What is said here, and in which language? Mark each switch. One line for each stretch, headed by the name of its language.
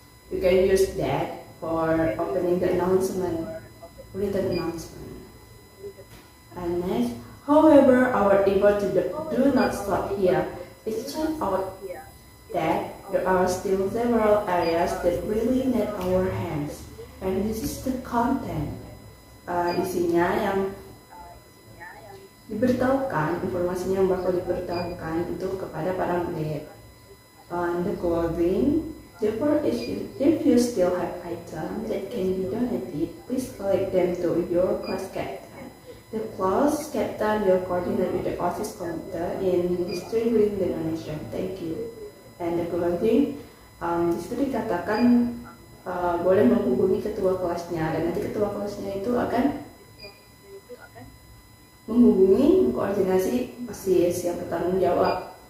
English: You can use that for opening the announcement, written announcement. And next, however, our effort do not stop here. It turns out that there are still several areas that really need our hands. And this is the content.
Indonesian: Isinya yang diberitahukan, informasinya yang bakal diberitahukan itu kepada para murid.
English: The clothing, therefore, if you still have items that can be donated, please collect them to your class captain. The class captain will coordinate with the OSIS committee in distributing the donation. Thank you. And the clothing,
Indonesian: di situ dikatakan boleh menghubungi ketua kelasnya, dan nanti ketua kelasnya itu akan menghubungi, mengkoordinasi OSIS yang bertanggung jawab.